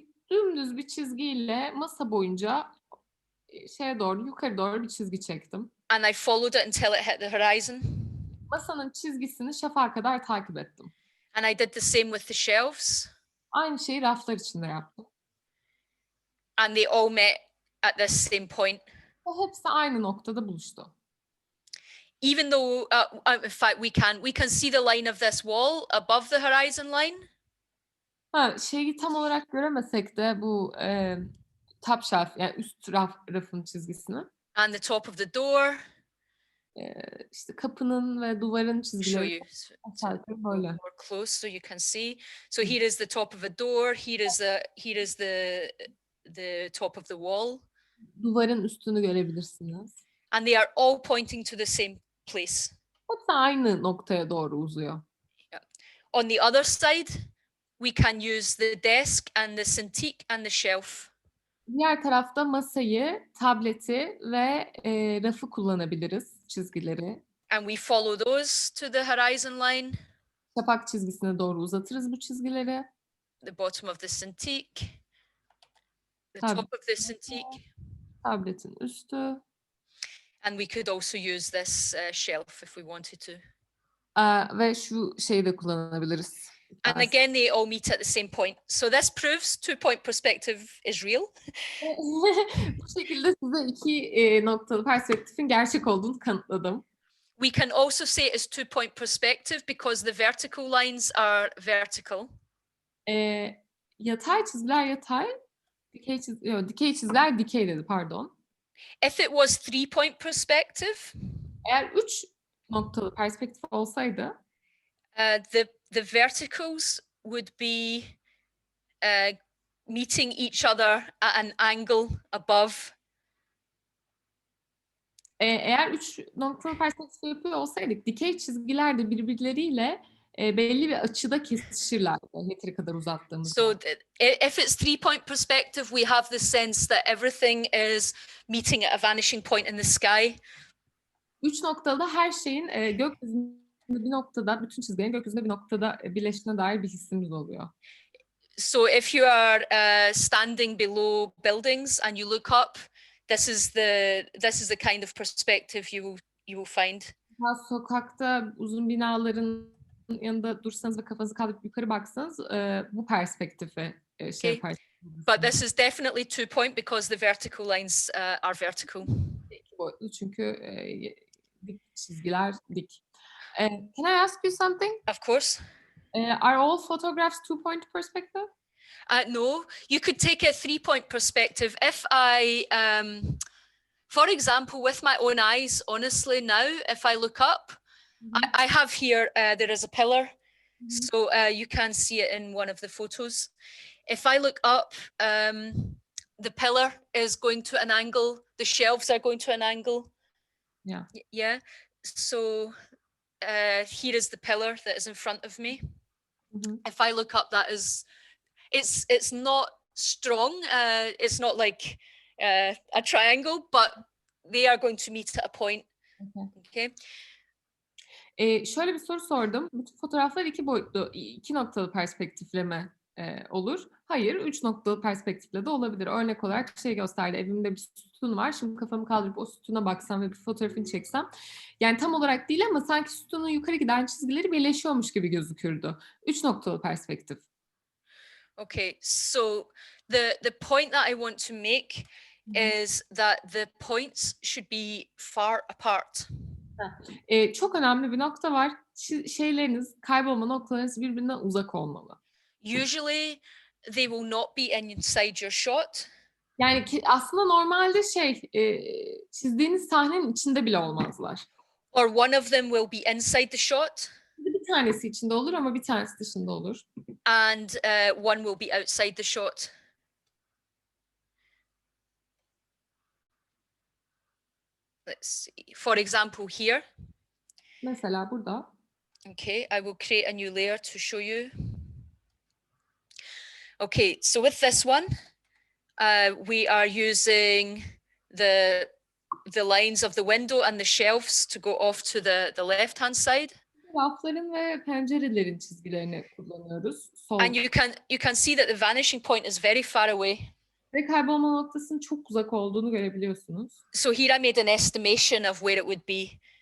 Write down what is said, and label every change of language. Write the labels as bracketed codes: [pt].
[tr] Dümdüz bir çizgiyle masa boyunca yukarı doğru bir çizgi çektim. [en] And I followed it until it hit the horizon. [tr] Masanın çizgisini şafağa kadar takip ettim. [en] And I did the same with the shelves. [tr] Aynı şeyi raflar için de yaptım. [en] And they all met at this same point. [tr] Ve hepsi aynı noktada buluştu. [en] Even though, in fact, we can see the line of this wall above the horizon line. [tr] Şeyi tam olarak göremesek de bu [en] top shelf, [tr] yani üst rafın çizgisini. [en] And the top of the door. [tr] İşte kapının ve duvarın [en] Show [tr] çizgileri [en] you [tr] aşağı yukarı böyle. [en] more close so you can see. So here is the top of a door. Here is the top of the wall. [tr] Duvarın üstünü görebilirsiniz. [en] And they are all pointing to the same place. [tr] Hepsi aynı noktaya doğru uzuyor. [en] On the other side, we can use the desk and the cintiq and the shelf. [tr] Diğer tarafta masayı, tableti ve rafı kullanabiliriz, çizgileri. [en] And we follow those to the horizon line. [tr] Şafak çizgisine doğru uzatırız bu çizgileri. [en] The bottom of the cintiq. The [tr] Tablet. [en] top of the cintiq. [tr] Tabletin üstü. [en] And we could also use this shelf if we wanted to. [tr] Ve şu şeyi de kullanabiliriz. [en] And again, they all meet at the same point. So this proves 2-point perspective is real. [tr] Bu şekilde size iki noktalı perspektifin gerçek olduğunu kanıtladım. [en] We can also say it is 2-point perspective because the vertical lines are vertical. [tr] Yatay çizgiler yatay, dikey çizgiler dikey dedi, pardon. [en] If it was 3-point perspective, [tr] Eğer 3 noktalı perspektif olsaydı, [en] the verticals would be meeting each other at an angle above. [tr] Eğer 3 noktalı perspektif yapıyor olsaydık, dikey çizgiler de birbirleriyle belli bir açıda kesişirler. Yeteri kadar uzattığımız. [en] So if it's 3-point perspective, we have the sense that everything is meeting at a vanishing point in the sky. [tr] 3 noktada her şeyin gökyüzünde bir noktada, bütün çizgilerin gökyüzünde bir noktada birleştiğine dair bir hissimiz oluyor. [en] So if you are standing below buildings and you look up, this is the kind of perspective you will find. [tr] Sokakta uzun binaların yanında dursanız ve kafanızı kaldırıp yukarı baksanız bu perspektifi şey yaparsınız. [en] But this is definitely 2-point because the vertical lines are vertical. [tr] İki boyutlu çünkü dik çizgiler dik. [en] Can I ask you something? Of course. Are all photographs 2-point perspective? No, you could take a 3-point perspective. If I, for example, with my own eyes, honestly now, if I look up, I have here, there is a pillar. So you can see it in one of the photos. If I look up, the pillar is going to an angle, the shelves are going to an angle. Yeah. Yeah. So here is the pillar that is in front of me. If I look up, that is, it's not strong. It's not like a triangle, but they are going to meet at a point. Okay. [tr] Şöyle bir soru sordum. Bütün fotoğraflar 2 boyutlu, 2 noktalı perspektifle mi, olur? Hayır, 3 noktalı perspektifle de olabilir. Örnek olarak şey gösterdi, evimde bir sütun var. Şimdi kafamı kaldırıp o sütuna baksam ve bir fotoğrafını çeksem, yani tam olarak değil ama sanki sütunun yukarı giden çizgileri birleşiyormuş gibi gözükürdü. 3 noktalı perspektif. [en] Okay, so the point that I want to make Hı hı. is that the points should be far apart. [tr] Çok önemli bir nokta var. Şeyleriniz, kaybolma noktalarınız birbirinden uzak olmalı. [en] Usually, they will not be inside your shot. [tr] Yani aslında normalde çizdiğiniz sahnenin içinde bile olmazlar. [en] Or one of them will be inside the shot [tr] Bir tanesi içinde olur ama bir tanesi dışında olur. [en] and one will be outside the shot. Let's see. For example, here. [tr] Mesela burada. [en] Okay, I will create a new layer to show you. Okay, so with this one, we are using the lines of the window and the shelves to go off to the left-hand side. [tr] Rafların ve pencerelerin çizgilerini kullanıyoruz. [en] And you can see that the vanishing point is very far away. [tr] Ve kaybolma noktasının çok uzak olduğunu görebiliyorsunuz. [en] So here I made an estimation of where it would be.